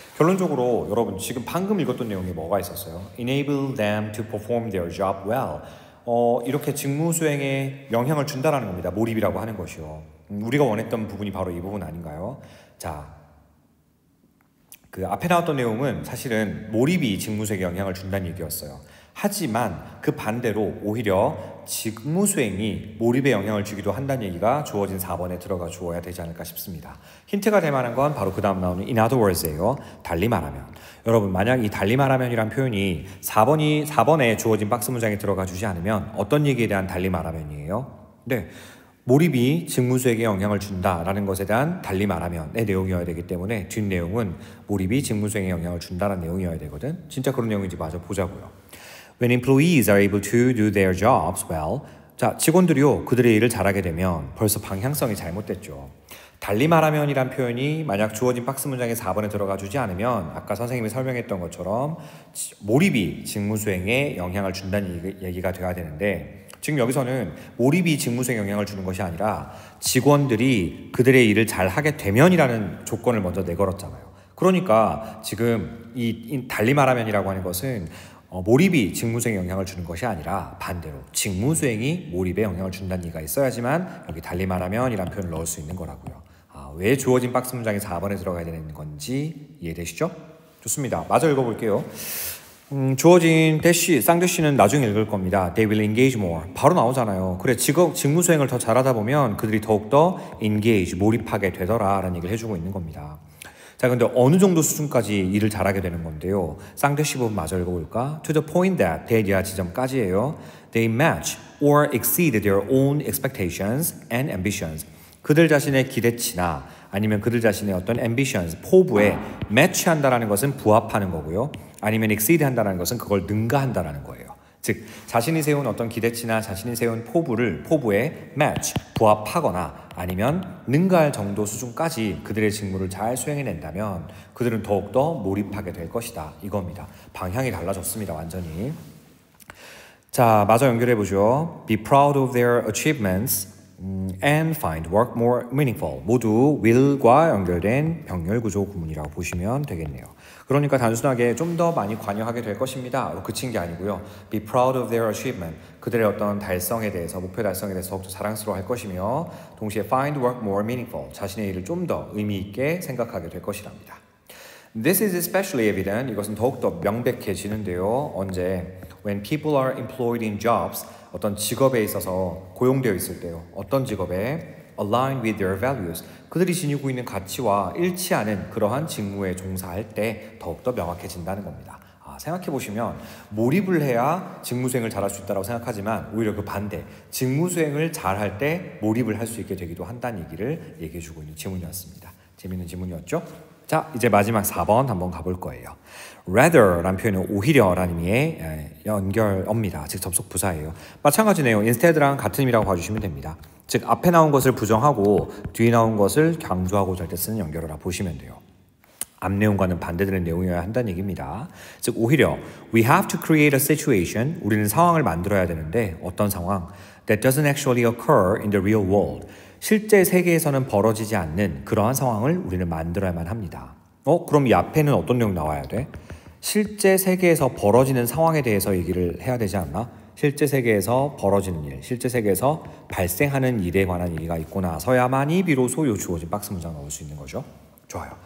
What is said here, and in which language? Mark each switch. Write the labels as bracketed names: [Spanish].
[Korean] 결론적으로 여러분 지금 방금 읽었던 내용에 뭐가 있었어요? [English] Enable them to perform their job well. [Korean] 이렇게 직무 수행에 영향을 준다라는 겁니다. 몰입이라고 하는 것이요. 우리가 원했던 부분이 바로 이 부분 아닌가요? 자, 그 앞에 나왔던 내용은 사실은 몰입이 직무 수행에 영향을 준다는 얘기였어요. 하지만 그 반대로 오히려 직무 수행이 몰입에 영향을 주기도 한다는 얘기가 주어진 4번에 들어가 주어야 되지 않을까 싶습니다. 힌트가 될 만한 건 바로 그 다음 나오는 [English] in other words [Korean] 예요. 달리 말하면. 여러분 만약 이 달리 말하면이란 표현이 4번에 주어진 박스 문장에 들어가 주지 않으면 어떤 얘기에 대한 달리 말하면이에요? 네. 몰입이 직무 수행에 영향을 준다라는 것에 대한 달리 말하면의 내용이어야 되기 때문에 뒷내용은 몰입이 직무 수행에 영향을 준다라는 내용이어야 되거든. 진짜 그런 내용인지 마저 보자고요. [English] When employees are able to do their jobs well, [Korean] 자, 직원들이요, 그들의 일을 잘하게 되면 벌써 방향성이 잘못됐죠. 달리 말하면이란 표현이 만약 주어진 박스 문장의 4번에 들어가 주지 않으면 아까 선생님이 설명했던 것처럼 몰입이 직무 수행에 영향을 준다는 얘기가 돼야 되는데 지금 여기서는 몰입이 직무 수행에 영향을 주는 것이 아니라 직원들이 그들의 일을 잘 하게 되면이라는 조건을 먼저 내걸었잖아요. 그러니까 지금 이 달리 말하면이라고 하는 것은 몰입이 직무 수행에 영향을 주는 것이 아니라 반대로 직무 수행이 몰입에 영향을 준다는 얘기가 있어야지만 여기 달리 말하면이라는 표현을 넣을 수 있는 거라고요. 왜 주어진 박스 문장이 4번에 들어가야 되는 건지 이해되시죠? 좋습니다. 마저 읽어볼게요. 주어진 대시, 쌍대시는 나중에 읽을 겁니다. [English] They will engage more. [Korean] 바로 나오잖아요. 그래, 직무 수행을 더 잘하다 보면 그들이 더욱더 engage, 몰입하게 되더라 라는 얘기를 해주고 있는 겁니다. 자, 근데 어느 정도 수준까지 일을 잘하게 되는 건데요. 쌍대시 부분 마저 읽어볼까? [English] To the point that, [Korean] 대디아 지점까지예요. [English] They match or exceed their own expectations and ambitions. [Korean] 그들 자신의 기대치나 아니면 그들 자신의 어떤 ambitions, 포부에 match한다라는 것은 부합하는 거고요. 아니면 exceed 한다는 것은 그걸 능가한다라는 거예요. 즉, 자신이 세운 어떤 기대치나 자신이 세운 포부에 match, 부합하거나 아니면 능가할 정도 수준까지 그들의 직무를 잘 수행해낸다면 그들은 더욱더 몰입하게 될 것이다. 이겁니다. 방향이 달라졌습니다. 완전히. 자, 마저 연결해보죠. [English] Be proud of their achievements and find work more meaningful. [Korean] 모두 will과 연결된 병렬 구조 구문이라고 보시면 되겠네요. 그러니까 단순하게 좀 더 많이 관여하게 될 것입니다. 그친 게 아니고요. [English] Be proud of their achievement. [Korean] 그들의 어떤 달성에 대해서, 목표 달성에 대해서 더욱더 자랑스러워 할 것이며 동시에 [English] find work more meaningful. [Korean] 자신의 일을 좀 더 의미 있게 생각하게 될 것이랍니다. [English] This is especially evident. [Korean] 이것은 더욱더 명백해지는데요. 언제? [English] When people are employed in jobs. [Korean] 어떤 직업에 있어서 고용되어 있을 때요. 어떤 직업에 [English] align with their values. [Korean] 그들이 지니고 있는 가치와 일치하는 그러한 직무에 종사할 때 더욱더 명확해진다는 겁니다. 생각해보시면 몰입을 해야 직무 수행을 잘할 수 있다고 생각하지만 오히려 그 반대, 직무 수행을 잘할 때 몰입을 할 수 있게 되기도 한다는 얘기를 얘기해주고 있는 지문이었습니다. 재밌는 지문이었죠? 자, 이제 마지막 4번 한번 가볼 거예요. rather라는 표현은 오히려라는 의미의 연결어입니다. 즉 접속 부사예요. 마찬가지네요. instead랑 같은 의미라고 봐주시면 됩니다. 즉 앞에 나온 것을 부정하고 뒤에 나온 것을 강조하고자 할 때 쓰는 연결어라 보시면 돼요. 앞 내용과는 반대되는 내용이어야 한다는 얘기입니다. 즉 오히려 [English] we have to create a situation. [Korean] 우리는 상황을 만들어야 되는데 어떤 상황? [English] that doesn't actually occur in the real world. [Korean] 실제 세계에서는 벌어지지 않는 그러한 상황을 우리는 만들어야만 합니다. 그럼 이 앞에는 어떤 내용 나와야 돼? 실제 세계에서 벌어지는 상황에 대해서 얘기를 해야 되지 않나? 실제 세계에서 벌어지는 일, 실제 세계에서 발생하는 일에 관한 얘기가 있고 나서야만이 비로소 요 주어진 박스 문장 나올 수 있는 거죠. 좋아요.